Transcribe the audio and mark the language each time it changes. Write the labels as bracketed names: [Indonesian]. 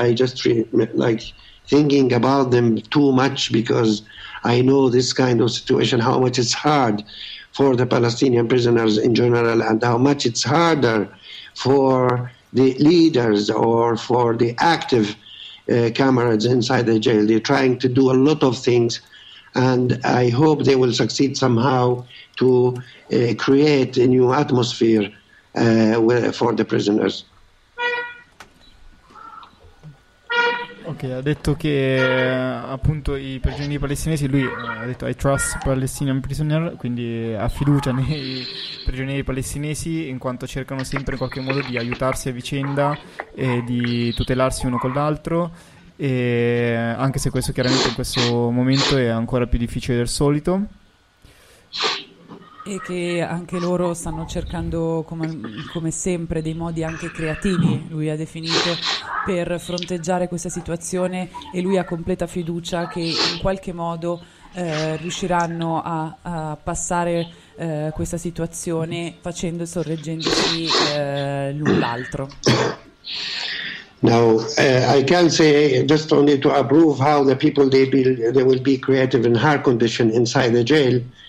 [English] I just thinking about them too much, because I know this kind of situation, how much it's hard for the Palestinian prisoners in general, and how much it's harder for the leaders or for the active comrades inside the jail. They're trying to do a lot of things, and I hope they will succeed somehow to create a new atmosphere for the prisoners. [Italian] Ok, ha detto che appunto i prigionieri palestinesi, lui ha detto [English] I trust Palestinian prisoner, [Italian] quindi ha fiducia nei prigionieri palestinesi, in quanto cercano sempre in qualche modo di aiutarsi a vicenda e di tutelarsi uno con l'altro. E anche se questo chiaramente in questo momento è ancora più difficile del solito, e che anche loro stanno cercando come sempre dei modi anche creativi, lui ha definito, per fronteggiare questa situazione, e lui ha completa fiducia che in qualche modo riusciranno a, a passare questa situazione facendo sorreggendosi l'un l'altro. [English] Now, I can say just only to approve how the people they will be creative in hard condition inside the jail.